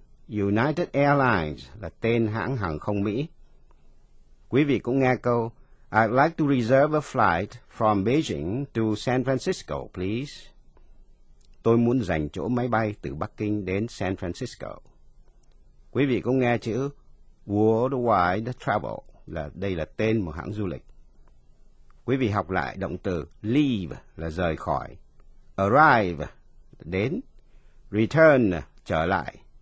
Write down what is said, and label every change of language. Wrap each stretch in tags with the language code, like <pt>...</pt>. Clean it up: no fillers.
<vi>United Airlines là tên hãng hàng không Mỹ. Quý vị cũng nghe câu</vi> <en>I'd like to reserve a flight from Beijing to San Francisco, please.</en> <vi>Tôi muốn dành chỗ máy bay từ Bắc Kinh đến San Francisco. Quý vị có nghe chữ Worldwide Travel đây là tên một hãng du lịch. Quý vị học lại động từ leave là rời khỏi, arrive đến, return trở lại.</vi>